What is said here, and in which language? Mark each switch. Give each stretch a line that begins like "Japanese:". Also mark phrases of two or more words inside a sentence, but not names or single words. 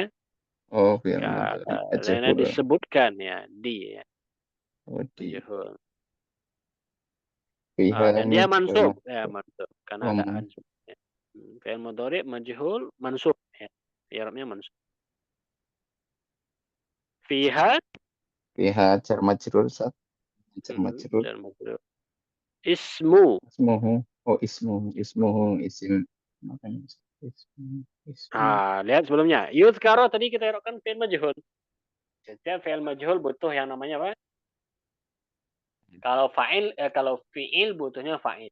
Arabic: Oh, فعل مضارع
Indonesian: majhul. Disebutkan ya di ya. Majhul. Dan dia mansub ya, mansub karena ada an.
Arabic: فعل مضارع مجهول منصوب ya.
Indonesian: I'rabnya mansub.
Arabic: فيها جار مجرور Sat جار مجرور. اسمه. اسمه اسم.
Indonesian: Lihat sebelumnya. Yudhkaro tadi kita i'rabkan
Arabic: فعل مجهول.
Indonesian: Setiap
Arabic: فعل مجهول
Indonesian: butuh yang namanya apa? Kalau fi'il butuhnya fa'il.